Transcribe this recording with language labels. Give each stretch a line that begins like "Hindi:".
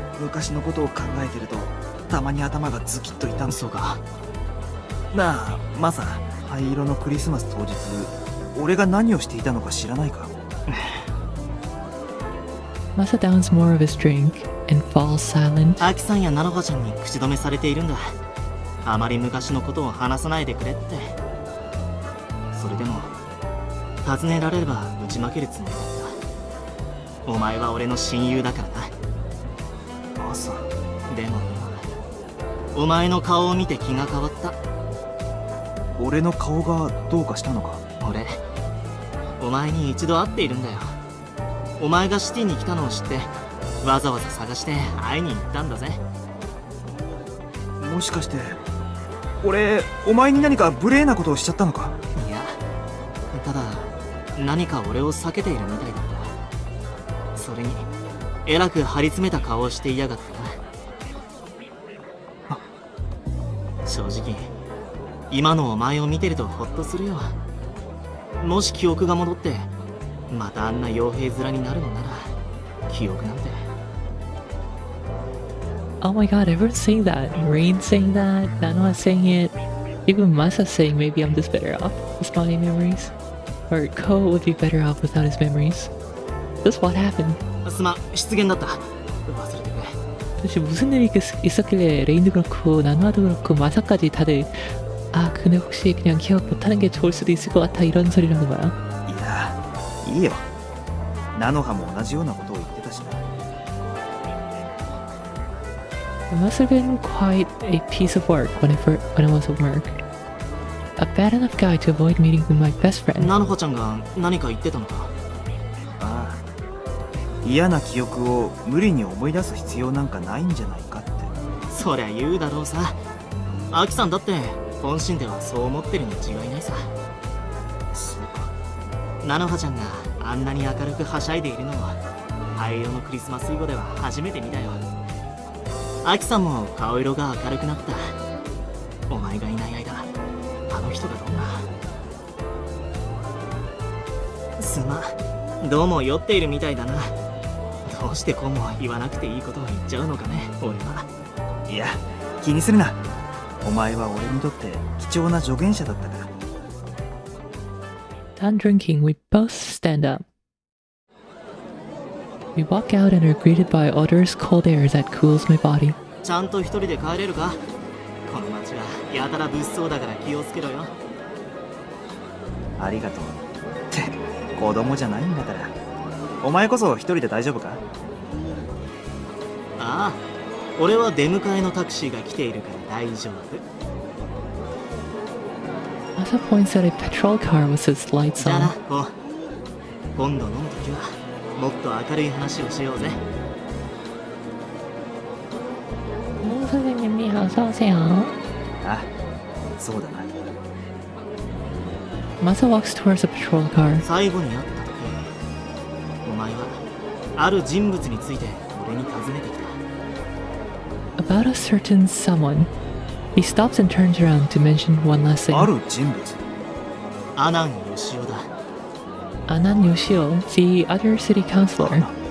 Japanese: 昔のことを考えてるとたまに頭がズキッと痛む。そうか。なあ、マサ、灰色のクリスマス当日、俺が何をしていたのか知らないか。
English: Masa downs more of his drink and falls silent.
Japanese: アキさんやナノハちゃんに口止めされているんだ。あまり昔のことを話さないでくれって。それでも尋ねられればぶちまけるつもりだった。お前は俺の親友だからな。マサ。でも今お前の顔を見て気が変わった。俺の顔がどうかしたのか。俺お前に一度会っているんだよ。お前がシティに来たのを知ってわざわざ探して会いに行ったんだぜ。もしかして俺お前に何か無礼なことをしちゃったのか？いや、ただ何か俺を避けているみたいだった。それにえらく張り詰めた顔をしていやがったな。正直今のお前を見てるとホッとするよ。もし記憶が戻ってまたあんな傭兵面になるのなら記憶なんて。
English: Oh my god, everyone's saying that. Rain saying that, Nanoha saying it, even Masa saying maybe I'm just better off with my memories. Or Ko would be better off without his memories. Just what happened?
Japanese: すまん、失言だった。忘れてくれ。
Korean: 도대체 무슨 일이 있었길래 레인도 그렇고 나노아도 그렇고 마사까지 다들 아 근데 혹시 그냥 기억 못하는 게 좋을 수도 있을 것 같아 이런 소리를 하는 거야?
Japanese: いやいいよ。ナノハも同じようなことを言ってたしな。
English: It must have been quite a piece of work when I was at work. A bad enough guy to avoid meeting with my best friend.
Japanese: ナノハちゃんが何か言ってたのか？ああ、嫌な記憶を無理に思い出す必要なんかないんじゃないかって。そりゃ言うだろうさ。アキさんだって本心ではそう思ってるに違いないさ。そうか。ナノハちゃんがあんなに明るくはしゃいでいるのは灰色のクリスマスイブでは初めて見たよ。アキさんも顔色が明るくなった。お前がいない間あの人がどんな。すまん、どうも酔っているみたいだな。どうしてこうも言わなくていいことを言っちゃうのかね、俺は。いや、気にするな。お前は俺にとって貴重な助言者だったから。
English: Done drinking, we both stand up. We walk out and are greeted by odorous cold air that cools my body.
Japanese: ちゃんと一人で帰れるか？この街はやたら物騒だから気をつけろよ。ありがとう。って子供じゃないんだから。お前こそ一人で大丈夫か？ああ、俺は出迎えのタクシーが来ているから大丈夫。
English: Masa points at a patrol car with its lights
Japanese: じゃあな、
English: on.
Japanese: こう。今度飲むときはもっと明るい話をしようぜ。
Korean: 선생님이 어서 오세요.
Japanese: あ、そうだな。
English: Masa walks towards the patrol car.
Japanese: 最後に会ったとき、お前はある人物について俺に尋ねてきた。
English: About a certain someone. He stops and turns around to mention one last thing.
Japanese: ある人物。阿南義雄だ。
English: Anan Yoshio, the other city councilor.